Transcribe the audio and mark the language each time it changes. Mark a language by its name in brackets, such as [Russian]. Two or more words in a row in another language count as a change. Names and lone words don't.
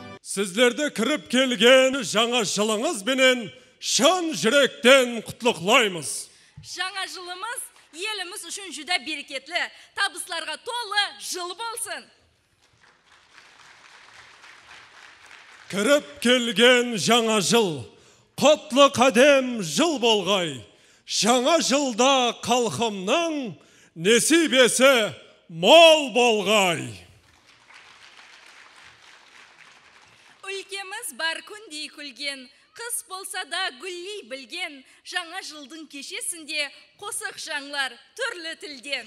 [Kara-Kalpak] Sizlerde kirip kelgen жаңа жылыңыз менен шын жүректен құтлықлаймыз. Жаңа жылымыз елimiz үшін жүдә берекетлі, табысларға толы жыл болсын. Kirip kelgen жаңа жыл, құтлы қадем жыл болғай. Жаңа жылда қалқымның несібесі мол болғай. Ülkemiz бар күндей күлген, қыс болса да гүллей білген, жаңа жылдың кешесінде қосық жаңлар түрлі тілден.